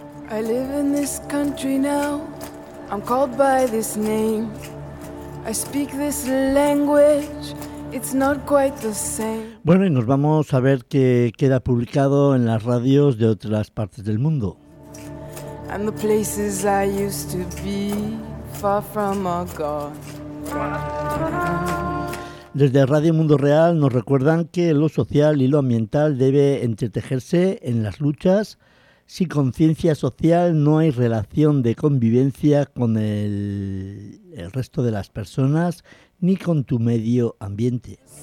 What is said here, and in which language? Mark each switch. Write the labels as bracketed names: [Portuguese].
[English] I live in this country now, I'm called by this name. I speak this language, it's not quite the same. [Spanish] Bueno, y nos vamos a ver qué queda publicado en las radios de otras partes del mundo. [English] And the places I used to be, far from our God. [Spanish] Desde Radio Mundo Real nos recuerdan que lo social y lo ambiental debe entretejerse en las luchas. Sin conciencia social no hay relación de convivencia con el resto de las personas ni con tu medio ambiente.